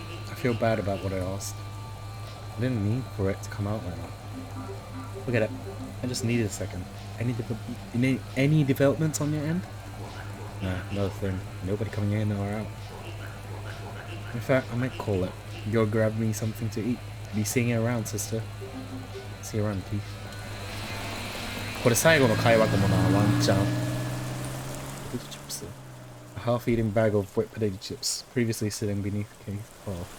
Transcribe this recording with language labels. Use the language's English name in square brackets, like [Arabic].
[English] I feel bad about what I asked. I didn't mean for it to come out right now. Look at it. I just needed a second. Any developments on your end? Nah, another thing. Nobody coming in or out. In fact, I might call it. Go grab me something to eat. Be seeing you around, sister. See you around, Keith. [Japanese] これ最後の会話かもな、ワンチャン。 [English] Potato chips. A half-eaten bag of wet potato chips, previously sitting beneath Keith's paw.